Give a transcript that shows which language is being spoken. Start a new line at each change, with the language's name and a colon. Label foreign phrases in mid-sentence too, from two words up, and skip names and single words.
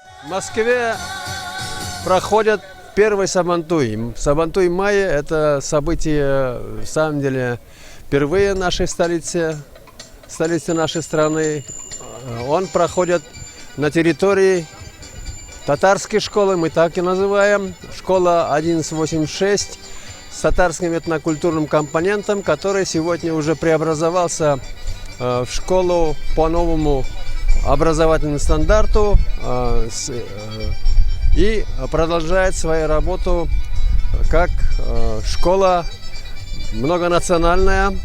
Russian: Москве проходит первый Сабантуй. Сабантуй-май – это событие, в самом деле, впервые в нашей столице нашей страны. Он проходит на территории татарской школы, мы так и называем, школа 1186 с татарским этнокультурным компонентом, который сегодня уже преобразовался в школу по новому образовательному стандарту и продолжает свою работу как школа многонациональная.